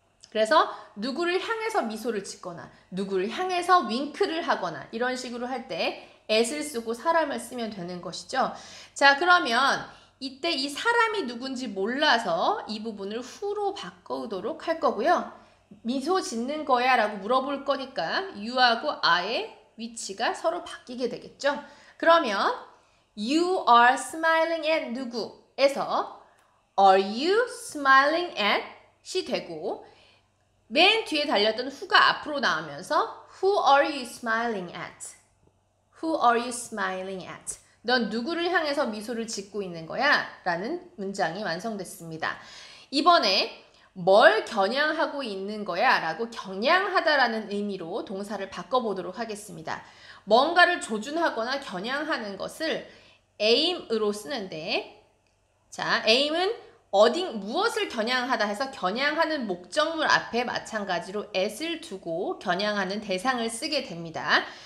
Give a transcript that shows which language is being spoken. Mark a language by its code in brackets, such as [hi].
[ko] 그래서 누구를 향해서 미소를 짓거나 누구를 향해서 윙크를 하거나 이런 식으로 할 때 at을 쓰고 사람을 쓰면 되는 것이죠. 자, 그러면 이때 이 사람이 누군지 몰라서 이 부분을 who로 바꾸도록 할 거고요. 미소 짓는 거야 라고 물어볼 거니까 you하고 I의 위치가 서로 바뀌게 되겠죠. 그러면 [en] you are smiling at [ko] 누구에서 [en] are you smiling at이 [ko] 되고 맨 뒤에 달렸던 [en] who가 [ko] 앞으로 나오면서 [en] who are you smiling at? Who are you smiling at? [ko] 넌 누구를 향해서 미소를 짓고 있는 거야? 라는 문장이 완성됐습니다. 이번에 뭘 겨냥하고 있는 거야? 라고 겨냥하다라는 의미로 동사를 바꿔보도록 하겠습니다. 뭔가를 조준하거나 겨냥하는 것을 aim으로 쓰는데 자, aim은 무엇을 겨냥하다 해서 겨냥하는 목적물 앞에 마찬가지로 at을 두고 겨냥하는 대상을 쓰게 됩니다.